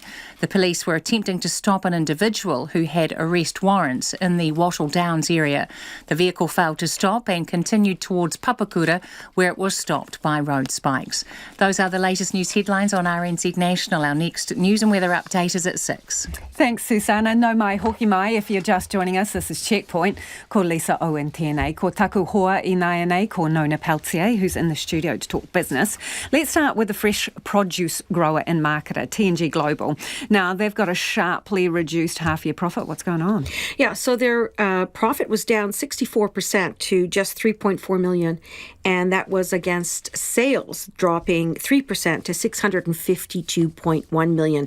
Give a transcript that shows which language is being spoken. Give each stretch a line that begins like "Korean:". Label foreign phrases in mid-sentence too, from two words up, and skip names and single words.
English: The police were attempting to stop an individual who had arrest warrants in the Wattle Downs area. The vehicle failed to stop and continued towards Papakura, where it was stopped by road spikes. Those are the latest news headlines on RNZ National. Our next news and weather update is at 6.
Māori: Thanks, Susanna. No mai hoki mai.
English: If you're just joining us, this is Checkpoint.
Māori: Ko Lisa Owen tēnei. Ko taku hoa I nai anei, ko no Nona Peltier,
English: who's in the studio to talk business. Let's start with the fresh produce grower and marketer, TNG Global. Now, they've got a sharply reduced half-year profit. What's going on? Yeah, so their profit was down 64% to just $3.4 million, and that was against sales dropping 3% to $652.1 million.